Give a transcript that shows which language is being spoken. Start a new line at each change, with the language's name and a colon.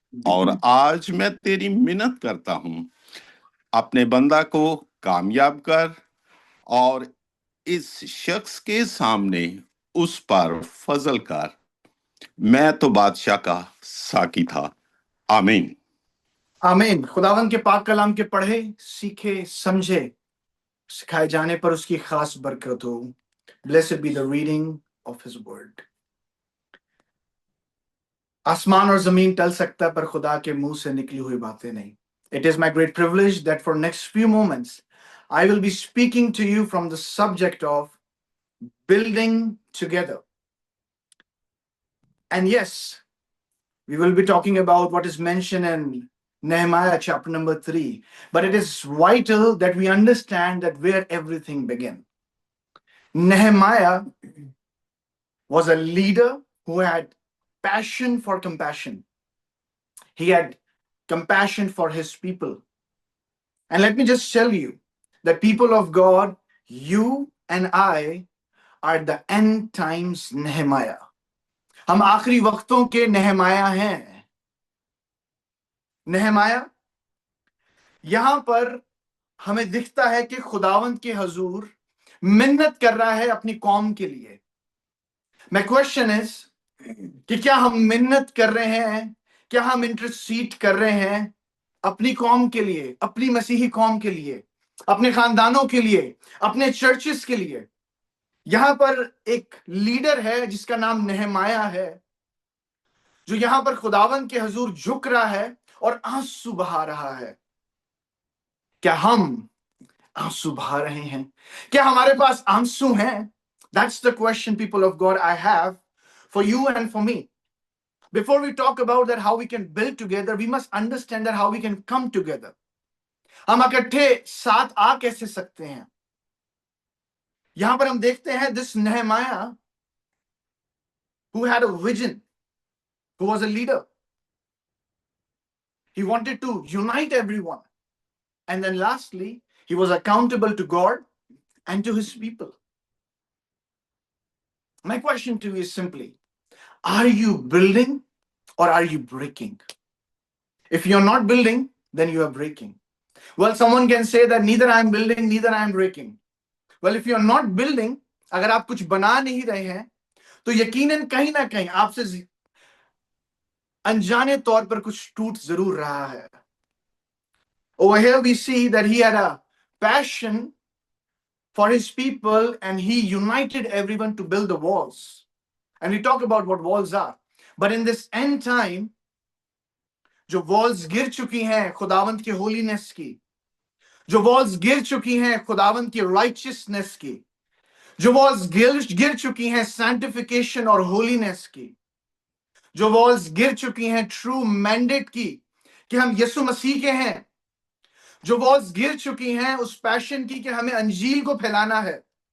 Hindi: और आज मैं तेरी मिन्नत करता हूं, अपने बंदा को कामयाब कर और इस शख्स के सामने उस पर फजल कर। मैं तो बादशाह का साकी था। आमीन। आमीन। खुदावन के पाक कलाम के पढ़े, सीखे, समझे, सिखाए जाने पर उसकी खास बरकत हो।
English: Blessed be the reading of his word.
Hindi: आसमान और जमीन टल सकता है पर खुदा के मुंह से निकली हुई बातें नहीं।
English: It is my great privilege that for next few moments I will be speaking to you from the subject of building together. And yes, we will be talking about what is mentioned in Nehemiah chapter number 3. But it is vital that we understand that where everything began. Nehemiah was a leader who had passion for compassion. He had compassion for his people. And let me just tell you that people of God, you and I are the end times Nehemiah.
Hindi: हम आखिरी वक्तों के नेहमाया हैं। नेहमाया यहां पर हमें दिखता है कि खुदावंद के हजूर मिन्नत कर रहा है अपनी कौम के लिए।
English: my question is
Hindi: कि क्या हम मिन्नत कर रहे हैं, क्या हम इंटरसीड कर रहे हैं अपनी कौम के लिए, अपनी मसीही कौम के लिए, अपने खानदानों के लिए, अपने चर्चेस के लिए। यहां पर एक लीडर है जिसका नाम नेहमाया है, जो यहां पर खुदावंद के हजूर झुक रहा है और आंसू बहा रहा है। क्या हम आंसू बहा रहे हैं? क्या हमारे पास आंसू हैं?
English: That's the question, people of God, I have for you and for me. Before we talk about that how we can build together, we must understand that how we can come together.
Hindi: हम इकट्ठे साथ आ कैसे सकते हैं? यहां पर हम देखते हैं
English: this Nehemiah who had a vision, who was a leader. He wanted to unite everyone. And then lastly, he was accountable to God and to his people. My question to you is simply, are you building or are you breaking? If you're not building, then you are breaking. Well, someone can say that neither I am building, neither I am breaking. Well, if you're not building,
Hindi: अगर आप कुछ बना नहीं रहे हैं, तो यकीनन कहीं ना कहीं आपसे अनजाने तौर पर कुछ टूट जरूर रहा है.
English: Over here we see that he had a passion for his people and he united everyone to build the walls. And we talk about what walls are.
Hindi: But in this end time, जो walls गिर चुकी हैं खुदावंत की holiness की, जो walls गिर चुकी हैं खुदावंत की righteousness की, जो walls गिर चुकी हैं sanctification और holiness की, जो walls गिर चुकी हैं
English: true mandate
Hindi: की कि हम यीशु मसीह के हैं, जो वॉल्स गिर चुकी हैं उस पैशन की कि हमें अंजील को फैलाना है,